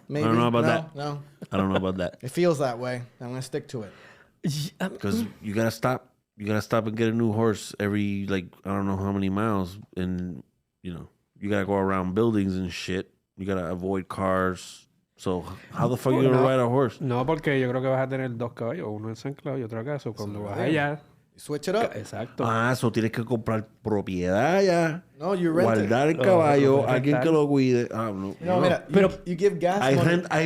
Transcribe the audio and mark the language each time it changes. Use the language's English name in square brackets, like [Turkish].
[English] Maybe. I don't know about that. No. I don't know about that. It feels that way. I'm going to stick to it. Because you gotta stop. You gotta stop and get a new horse every I don't know how many miles, and you gotta go around buildings and shit. You gotta avoid cars. So how the fuck you gonna ride a horse? [Spanish] No, porque yo creo que vas a tener dos caballos, uno en San Cloud y otro acá. So, cuando vas allá... [English] Switch it up. [Spanish] Exacto. So tienes que comprar propiedad ya. [English] No, you rent it. [Spanish] Guardar el caballo, alguien que lo cuide. No. [English] No, [Spanish] mira, [English] you give gas money.